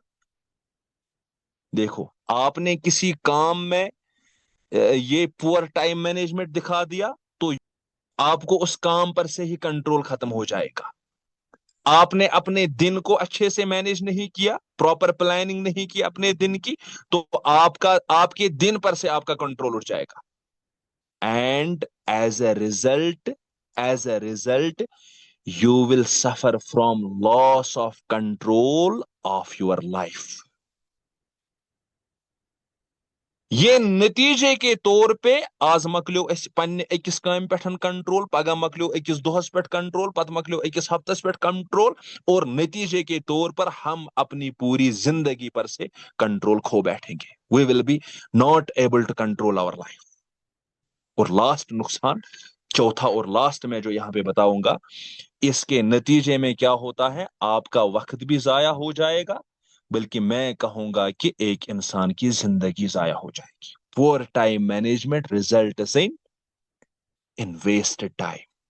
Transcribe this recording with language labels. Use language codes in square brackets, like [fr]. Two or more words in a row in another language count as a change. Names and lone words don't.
[ur] دیکھو, آپ نے کسی کام میں یہ [en] poor time management [ur] دکھا دیا تو آپ کو اس کام پر سے ہی کنٹرول ختم ہو جائے گا. آپ نے اپنے دن کو اچھے سے مینیج نہیں کیا, [en] proper planning [ur] نہیں کی اپنے دن کی, تو آپ کے دن پر سے آپ کا کنٹرول اٹھ جائے گا. [en] and as a result you will suffer from loss of control of your life. [ur] یہ نتیجے کے طور پہ [ks] آز مکلیو اس پنہ اکس کام پٹھن کنٹرول, پگہ مکلیو اکس دہس پہ کنٹرول, پتہ مکلیو اکس ہفتس پہ کنٹرول, [ur] اور نتیجے کے طور پر ہم اپنی پوری زندگی پر سے کنٹرول کھو بیٹھیں گے. [en] we will be not able to control our life. [ur] اور لاسٹ نقصان, چوتھا اور لاسٹ میں جو یہاں پہ بتاؤں گا, اس کے نتیجے میں کیا ہوتا ہے, آپ کا وقت بھی ضائع ہو جائے گا, بلکہ میں کہوں گا کہ ایک انسان کی زندگی ضائع ہو جائے گی. [en] poor time management results in wasted time.